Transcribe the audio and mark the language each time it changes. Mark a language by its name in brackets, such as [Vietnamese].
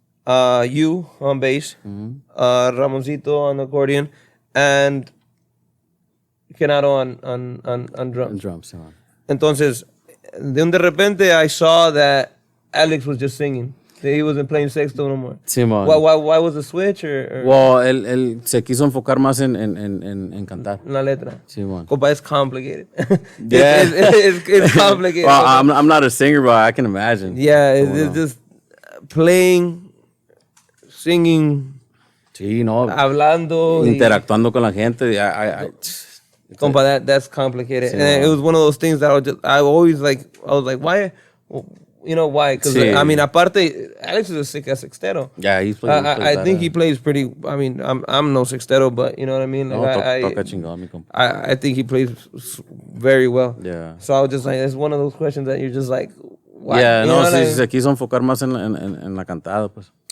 [English] you on bass, Ramoncito on the accordion, and Kenaro on drums. And drums, yeah. [Spanish] Entonces, de repente, [English] I saw that Alex was just singing. That he wasn't playing sexto no more. [Spanish] Simón. [English] Why was the switch? Or? [Spanish] Well, él se quiso enfocar más en cantar. La letra. Simón. [English] Compa, it's complicated. Yeah. it's complicated. Well, I'm not a singer, but I can imagine. Yeah, it's just playing, singing, [Spanish] Sí, no. hablando. Interactuando con la gente. [English] Compa, that's complicated. [Spanish] Sí, [English] And it was one of those things that I was like, why? Well, you know why? Because [Spanish] Sí. [English] I mean, aparte, Alex is a sick ass sextero. Yeah, he's playing. I think he plays pretty. I mean, I'm no sextero, but you know what I mean. Like, [Spanish] Toca chingón, mi compa. [English] I think he plays very well. Yeah. So I was just like, it's one of those questions that you're just like, why? Yeah, You [Spanish] no, [English] know, [Spanish] sí, [English] like- [Spanish] se quiso enfocar más en la cantada, pues.